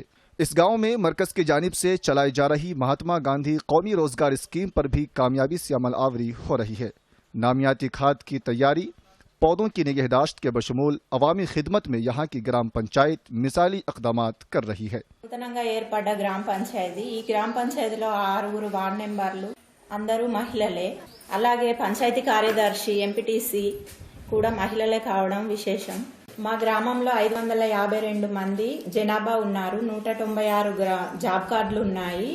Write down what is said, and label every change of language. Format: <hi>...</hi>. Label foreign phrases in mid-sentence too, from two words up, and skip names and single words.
<ur>اس گاؤں میں مرکز کی جانب سے چلائی جا رہی مہاتما گاندھی قومی روزگار اسکیم پر بھی کامیابی سے عمل آوری ہو رہی ہے۔ نامیاتی کھاد کی تیاری، پودوں کی نگہداشت کے بشمول عوامی خدمت میں یہاں کی گرام پنچایت مثالی اقدامات کر رہی ہے۔</ur> <te>నూతనంగా ఏర్పడ్డ గ్రామ పంచాయతీ ఈ గ్రామ పంచాయతీలో 6</te> <en>ward members</en> <te>అందరూ మహిళలే, అలాగే పంచాయతీ కార్యదర్శి ఎంపీటీసీ కూడా మహిళలే కావడం విశేషం। మా గ్రామంలో 552 మంది జనాభా ఉన్నారు। 196</te> <en>job cards</en> <te>ఉన్నాయి।</te>